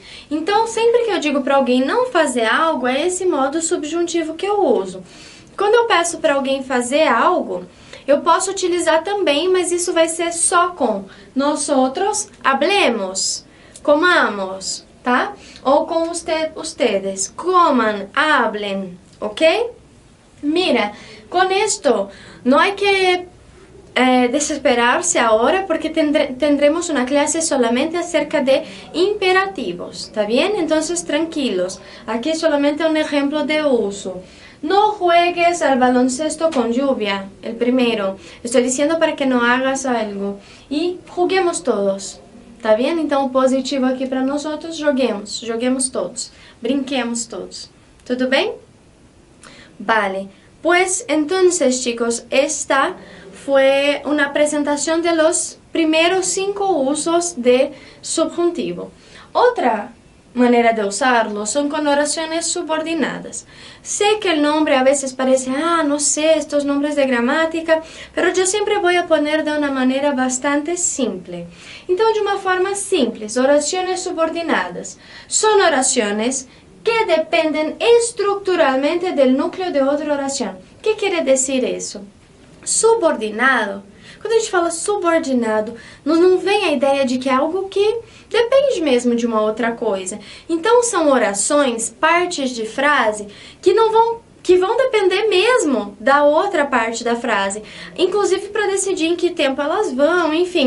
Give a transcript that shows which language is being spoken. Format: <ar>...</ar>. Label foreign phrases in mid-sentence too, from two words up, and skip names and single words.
<pt>Então, sempre que eu digo para alguém não fazer algo, é esse modo subjuntivo que eu uso. Quando eu peço para alguém fazer algo, eu posso utilizar também, mas isso vai ser só com</pt> <es>nosotros hablemos, comamos,</es> <pt>tá? Ou com</pt> <es>ustedes, coman, hablen, ¿ok? Mira, con esto no hay que desesperarse ahora porque tendremos una clase solamente acerca de imperativos, ¿está bien? Entonces tranquilos, aquí solamente un ejemplo de uso. No juegues al baloncesto con lluvia, el primero. Estoy diciendo para que no hagas algo. Y juguemos todos, ¿está bien?</es> <pt>Então o positivo aqui para nós outros, joguemos todos, brinquemos todos. ¿Tudo bem?</pt> <es>Vale, pues entonces chicos, esta fue una presentación de los primeros 5 usos de subjuntivo. Otra manera de usarlo son con oraciones subordinadas. Sé que el nombre a veces parece, no sé, estos nombres de gramática, pero yo siempre voy a poner de una manera bastante simple.</es> <pt>Então, de uma forma simples,</pt> <es>oraciones subordinadas son oraciones que dependen estructuralmente del núcleo de otra oración. ¿Qué quiere decir eso?</es> <pt>Subordinado, quando a gente fala subordinado, não vem a ideia de que é algo que depende mesmo de uma outra coisa. Então são orações, partes de frase, que vão depender mesmo da outra parte da frase, inclusive para decidir em que tempo elas vão, enfim.</pt>